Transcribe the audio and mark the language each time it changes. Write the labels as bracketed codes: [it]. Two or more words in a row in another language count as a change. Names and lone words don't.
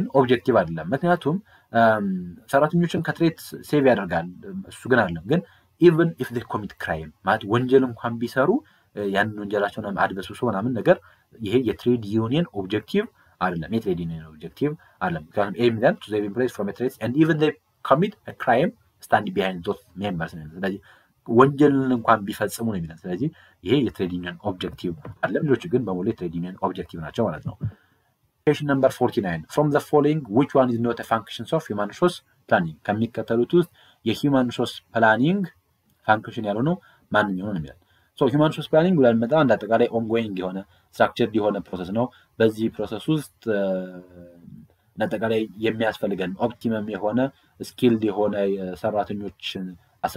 [am] ኦብጀክቲቭ አይደለም። ምክንያቱም ሰራተኞችን [en] from threat save [am] ያደርጋል እሱ ግን አይደለም። ግን [en] even if they commit crime [am] ማለት ወንጀል እንኳን ቢሰሩ ያንን ወንጀላቸውን አድበስብሶ ምናምን ነገር ይሄ [en] trade union objective [am] አይደለም። [en] trade union objective [am] አይደለም። ምክንያቱም ኤም ይላል [en] to save employees from a threat and even they commit a crime standing behind those members [am] ነው። ስለዚህ ወንጀልን እንኳን ቢፈጽሙ ነው የሚለው። ስለዚህ ይሄ [en] trade union objective [am] አይደለም። ሌሎች ግን በሙሉ [en] trade union objective [am] ናቸው ማለት ነው። [en] Question number 49 from the following which one is not a function of human resource planning? [am] ከሚከተሉት ውስጥ [en] human resource planning function [am] ያልሆነው ማንኛው ነው የሚለው። ሶ [en] human resource planning [am] ብለን መጣ አንድ አጠቃላይ ኦንጎይንግ የሆነ ስትራክቸርድ የሆነ ፕሮሰስ ነው። በዚህ ፕሮሰስ ውስጥ አጠቃላይ የሚያስፈልገን ኦፕቲመም የሆነ ስኪልድ የሆነ ሰራተኞችን አሰስ